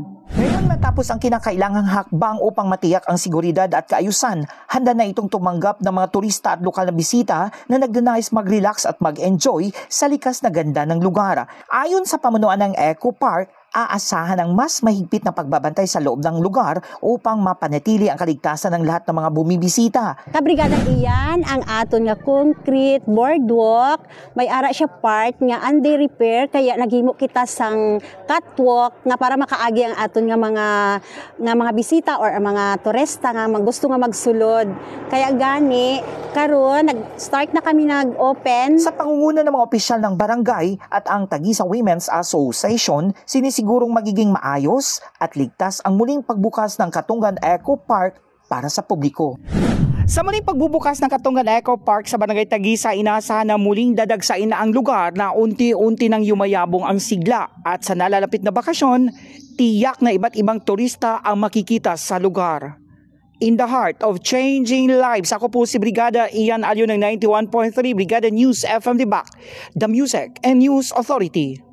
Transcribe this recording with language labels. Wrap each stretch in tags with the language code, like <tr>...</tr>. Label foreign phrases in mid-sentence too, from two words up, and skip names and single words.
<tl>Ngayon matapos ang kinakailangang hakbang upang matiyak ang seguridad at kaayusan, handa na itong tumanggap ng mga turista at lokal na bisita na nagdanais mag-relax at mag-enjoy sa likas na ganda ng lugar. Ayon sa pamunuan ng Eco Park, aasahan ang mas mahigpit na pagbabantay sa loob ng lugar upang mapanatili ang kaligtasan ng lahat ng mga bumibisita.</tl> <hil>Kabrigadang iyan ang aton nga</hil> <en>concrete boardwalk,</en> <hil>may ara siya part nga</hil> <en>under repair</en> <hil>kaya naghimo kita sang catwalk nga para makaagi ang aton nga mga bisita or mga turista nga gusto nga magsulod. Kaya gani karon nag-start na kami nag-open</hil> <tl>sa pangunguna ng mga opisyal ng barangay at ang Tagisa Women's Association. Sigurong magiging maayos at ligtas ang muling pagbukas ng Katonggan Eco Park para sa publiko. Sa muling pagbubukas ng Katonggan Eco Park sa Barangay Tagisa, inaasahan na muling dadagsain na ang lugar na unti-unti nang yumayabong ang sigla at sa nalalapit na bakasyon, tiyak na iba't ibang turista ang makikita sa lugar.</tl> <en>In the heart of changing lives,</en> <tl>ako po si Brigada Ian Alio ng 91.3 Brigada News FM Dibak,</tl> <en>the Music and News Authority.</en>